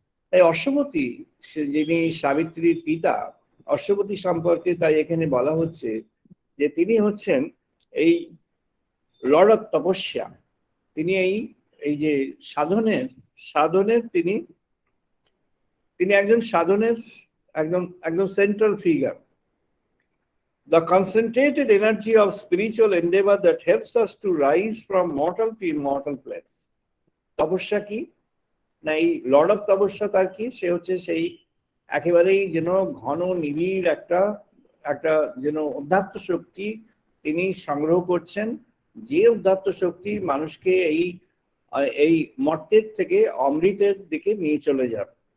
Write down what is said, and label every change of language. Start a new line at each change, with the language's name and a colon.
Bangla: তাই অশ্বপতি, যিনি সাবিত্রীর পিতা, অশ্বপতি সম্পর্কে তাই এখানে বলা হচ্ছে যে তিনি হচ্ছেন এই লর্ড অফ তপস্যা। তিনি এই যে সাধনের তিনি একজন সাধনের একদম central figure.
English: The concentrated energy of spiritual endeavor that helps us to rise from mortal to immortal place.
Bangla: তপস্যা কি না, এই লর্ড অফ তপস্যা তার কি? সে হচ্ছে সেই একেবারেই যেন ঘন নিবিড় একটা যেন অধ্যাত্ম শক্তি তিনি সংগ্রহ করছেন, যে অধ্যাত্ম শক্তি মানুষকে এই মর্তের থেকে অমৃতের দিকে নিয়ে চলে যাবে।